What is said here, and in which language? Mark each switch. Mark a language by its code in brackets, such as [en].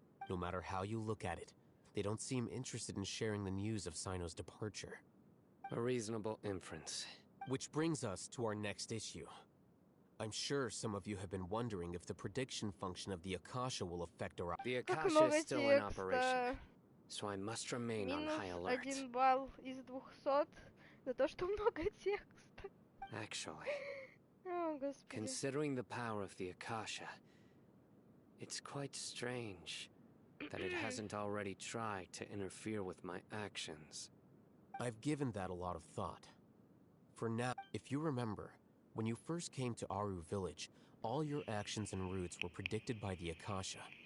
[en] No matter how you look at it, they don't seem interested in sharing the news of Sino's departure. A reasonable inference. Which brings us to our next issue. I'm sure some of you have been wondering if the prediction function of the Akasha will affect our... The Akasha is still in operation, so I must remain on high alert. [ru] Минус 1 балл из 200 за то, что много текста. [en] Actually, [ru] О, Господи. [en] considering the power of the Akasha, it's quite strange that it hasn't already tried to interfere with my actions. I've given that a lot of thought. For now, if you remember, when you first came to Aru village, all your actions and routes were predicted by the Akasha.